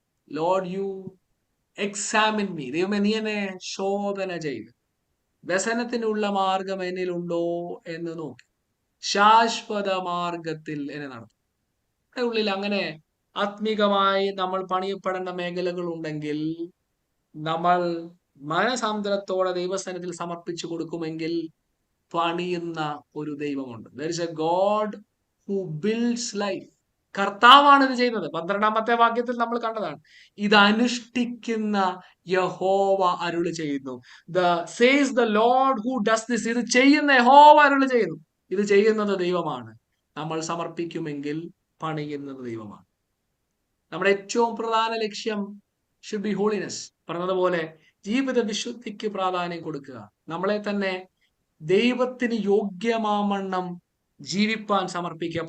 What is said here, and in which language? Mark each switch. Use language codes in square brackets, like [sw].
[en] Lord you examine me. [ml] ദൈവമേ, നീ എന്നെ ശോധന ചെയ്ത് വ്യസനത്തിനുള്ള മാർഗം എന്നിലുണ്ടോ എന്ന് നോക്കി ശാശ്വത മാർഗത്തിൽ എന്നെ നടത്തും. നമ്മുടെ ഉള്ളിൽ അങ്ങനെ ആത്മീകമായി നമ്മൾ പണിയപ്പെടേണ്ട മേഖലകൾ ഉണ്ടെങ്കിൽ നമ്മൾ മനസാന്തരത്തോടെ ദൈവസന്നിധിയിൽ സമർപ്പിച്ചു കൊടുക്കുമെങ്കിൽ പണിയുന്ന ഒരു ദൈവമുണ്ട്. [en] There is a God who builds life. [ml] കർത്താവാണ് ഇത് ചെയ്യുന്നത്. 12-ാമത്തെ വാക്യത്തിൽ നമ്മൾ കണ്ടതാണ്. ഇത് അനുഷ്ഠിക്കുന്ന യഹോവ അരുളി ചെയ്യുന്നു. [en] Says the Lord who does this. [ml] ഇത് ചെയ്യുന്ന യഹോവ അരുളി ചെയ്യുന്നു. ഇത് ചെയ്യുന്നത് ദൈവമാണ്. നമ്മൾ സമർപ്പിക്കുമെങ്കിൽ പണിയുന്നത് ദൈവമാണ്. നമ്മുടെ ഏറ്റവും പ്രധാന ലക്ഷ്യം [en] Should be holiness. [ml] പറഞ്ഞതുപോലെ ജീവിത വിശുദ്ധിക്ക് പ്രാധാന്യം കൊടുക്കുക. നമ്മളെ തന്നെ ദൈവത്തിന് യോഗ്യമാവണ്ണം ജീവിപ്പാൻ സമർപ്പിക്കുക.